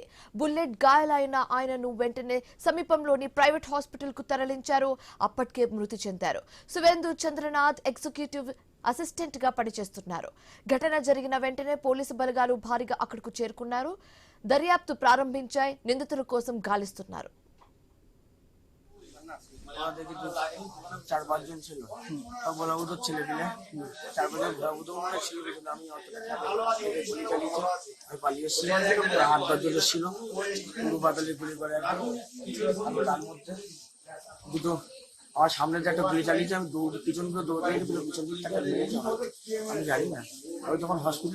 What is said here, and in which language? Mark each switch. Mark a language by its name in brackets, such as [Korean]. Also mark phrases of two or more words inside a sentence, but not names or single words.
[Telugu] బుల్లెట్ గాయాలైన ఆయనను వెంటనే సమీపంలోని [English] private hospital [Telugu] కు తరలించారు. అప్పటికే మృతి చెందారు. సువేందు చంద్రనాథ్ [English] executive assistant [Telugu] గా పనిచేస్తున్నారు. ఘటన జరిగిన వెంటనే పోలీసు బలగాలు భారీగా అక్కడకు చేరుకున్నారు. దర్యాప్తు ప్రారంభించాయి. నిందితుల కోసం గాలిస్తున్నారు. [Bangla] 4-5 জন ছিল। বলা ও তো ছেলে পিলে 4-5 জন ও তো অনেক ছিল কিন্তু আমি অত গুলি চালিয়েছি আমি পালিয়েছি হাত বাজে ছিল পুরো বাদলে গুলি করে একদম আমি তার মধ্যে দুটো আমার সামনে যে একটা গুলি চালিয়েছি আমি পিছন করে দৌড়ে গিয়ে পিছন দিকে একটা মেরেছি আমি জানি না ওই তখন হসপিটালে